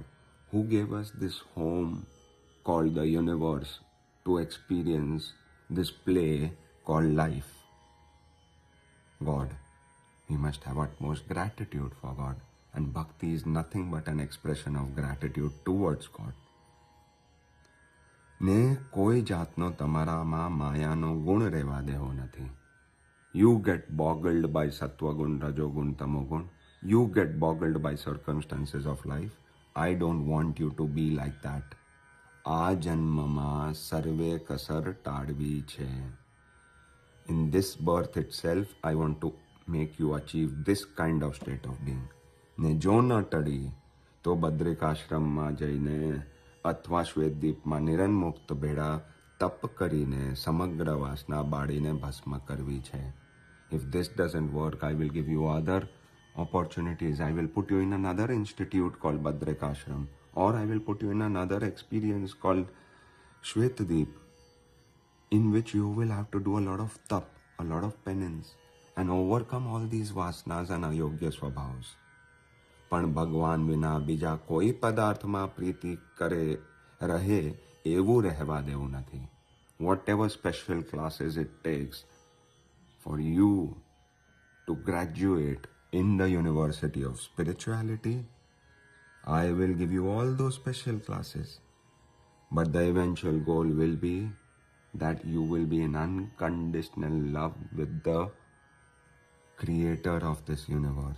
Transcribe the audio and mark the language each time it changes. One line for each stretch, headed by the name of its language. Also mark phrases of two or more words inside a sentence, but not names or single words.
English: Who gave us this home called the universe to experience this play called life? God. We must have utmost gratitude for God. And bhakti is nothing but an expression of gratitude towards God.
Gujarati: ને કોઈ જાતનો તમારામાં માયાનો ગુણ રહેવા દેવો નથી.
English: You get boggled by sattvagun, rajogun, tamogun. You get boggled by circumstances of life. I don't want you to be like that.
Gujarati: આ જન્મમાં સર્વે કસર ટાળવી છે.
English: In this birth itself, I want to make you achieve this kind of state of being.
Gujarati: ને જો ન ટળી તો બદ્રિકાશ્રમમાં જઈને અથવા શ્વેતદીપમાં નિરંમુક્ત ભેળા તપ કરીને સમગ્ર વાસના બાળીને ભસ્મ કરવી છે.
English: If this doesn't work, I will give you other opportunities. I will put you in another institute called Badrikashram, or I will put you in another experience called Shwetadip, in which you will have to do a lot of tap, a lot of penance, and overcome all these vasanas and ayogya swabhavs.
Gujarati: પણ ભગવાન વિના બીજા કોઈ પદાર્થમાં પ્રીતિ કરે રહે એવું રહેવા દેવું નથી.
English: Whatever special classes it takes for you to graduate in the University of Spirituality, I will give you all those special classes. But the eventual goal will be that you will be in unconditional love with the creator of this universe.